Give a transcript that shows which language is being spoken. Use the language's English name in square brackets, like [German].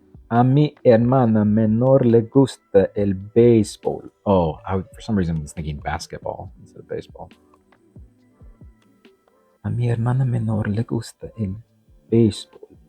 [Spanish] A mi hermana menor le gusta el béisbol. [English] Oh, for some reason I was thinking basketball instead of baseball. [Spanish] A mi hermana menor le gusta el béisbol.